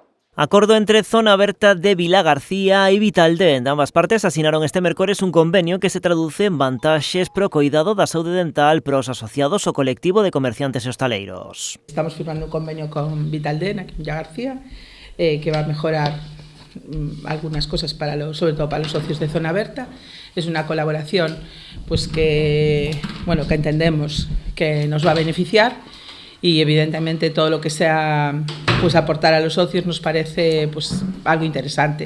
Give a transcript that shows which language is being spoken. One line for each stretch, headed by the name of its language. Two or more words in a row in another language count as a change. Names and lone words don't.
Galician: Acordo entre Zona Berta de Vilagarcía e Vitaldent. Ambas partes asinaron este mércores un convenio que se traduce en vantaxes pro coidado da saúde dental pros asociados ao colectivo de comerciantes e hostaleiros.
Spanish: Estamos firmando un convenio con Vitaldent, aquí en Vilagarcía, que va a mejorar algunas cosas sobre todo para los socios de Zona Berta. Es una colaboración pues que entendemos que nos va a beneficiar y evidentemente todo lo que sea pues aportar a los socios nos parece pues algo interesante.